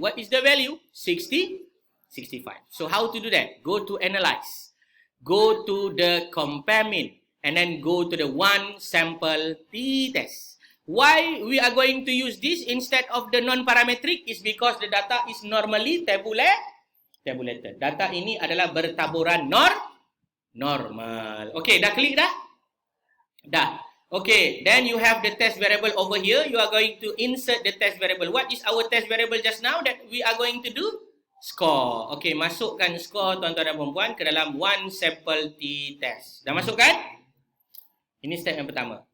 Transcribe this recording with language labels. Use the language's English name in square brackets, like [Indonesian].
[English] What is the value? 65. So how to do that? Go to analyze. Go to the compare mean. And then go to the one sample t-test. Why we are going to use this instead of the non-parametric is because the data is normally tabulated. [Malay] Data ini adalah bertaburan normal. Okay, dah klik dah? Dah. [English] Okay, then you have the test variable over here. You are going to insert the test variable. What is our test variable just now that we are going to do? [Malay] Score. Okay, masukkan score tuan-tuan dan puan-puan ke dalam one sample t-test. Dah masukkan? Ini step yang pertama.